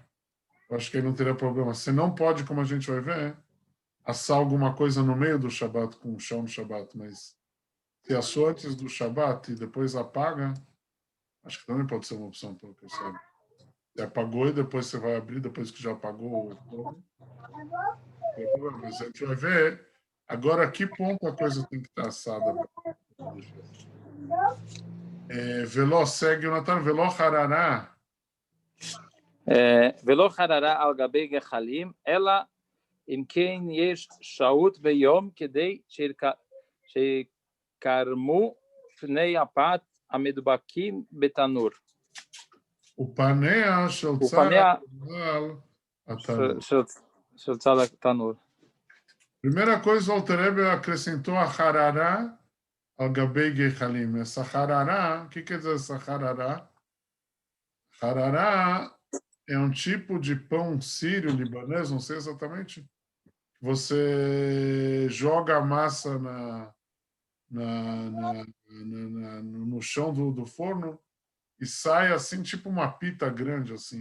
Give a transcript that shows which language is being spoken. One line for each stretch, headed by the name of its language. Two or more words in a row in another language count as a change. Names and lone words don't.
Portuguese: Eu acho que aí não teria problema. Você não pode, como a gente vai ver, assar alguma coisa no meio do Shabbat com chão no Shabbat, mas se assou antes do Shabbat e depois apaga, acho que também pode ser uma opção, pelo que eu sei. Você apagou e depois você vai abrir, depois que já apagou o fogo. Mas a gente vai ver agora a que ponto a coisa tem que estar assada. Veló, segue o Natan,
Hebrew: ולא חררה. ולא חררה על גבי גחלים, אלא אם כן יש שהות ביום כדי שיקרמו פני הפת המדובקים בתנור. ופניה של צד התנור.
Portuguese: Primeira coisa, o Alter Rebbe acrescentou a
Hebrew: חררה על גבי גחלים.
Portuguese: Essa harará, o que quer dizer essa harará? Harará é um tipo de pão sírio libanês, não sei exatamente. Você joga a massa no chão do forno e sai assim, tipo uma pita grande, assim.